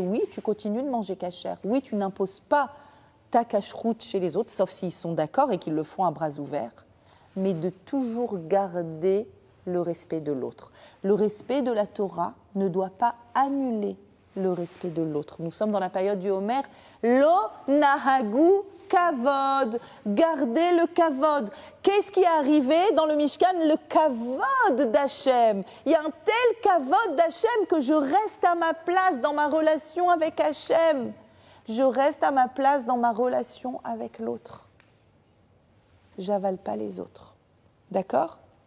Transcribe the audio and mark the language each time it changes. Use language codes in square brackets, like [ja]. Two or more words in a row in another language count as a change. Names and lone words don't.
[fr] Oui, tu continues de manger cachère. Oui, tu n'imposes pas ta cacheroute chez les autres, sauf s'ils sont d'accord et qu'ils le font à bras ouverts, mais de toujours garder le respect de l'autre. Le respect de la Torah ne doit pas annuler le respect de l'autre. Nous sommes dans la période du Homer. [he] לא נהגו כבוד, [fr] gardez le kavod. Qu'est-ce qui est arrivé dans le Mishkan? Le kavod d'Hachem. Il y a un tel kavod d'Hachem que je reste à ma place dans ma relation avec Hachem. Je reste à ma place dans ma relation avec l'autre. J'avale pas les autres. D'accord?